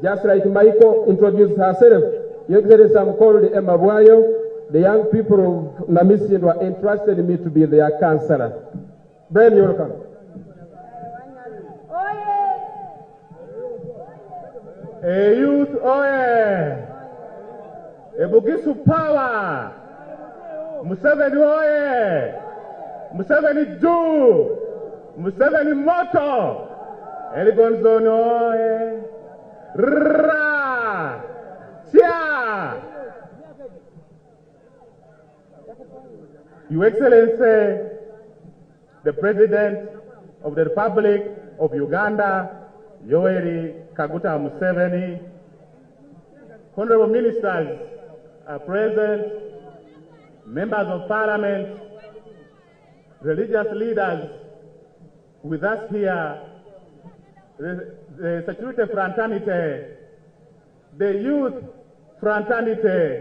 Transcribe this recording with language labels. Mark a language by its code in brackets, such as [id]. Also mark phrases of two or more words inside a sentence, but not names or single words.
[en] Just like Michael introduced herself, Your Excellency, I'm called Emma Bwayo. The young people of Namisian were entrusted me to be their counselor. Brian, you're welcome. A youth, oye! A Bugisu power! Museveni oye! Museveni do! Museveni moto! Elgon Zone oye. Ra. Chia. Your Excellency, the President of the Republic of Uganda, Yoweri Kaguta Museveni, honorable ministers are present, members of parliament, religious leaders with us here, the security fraternity, the youth fraternity.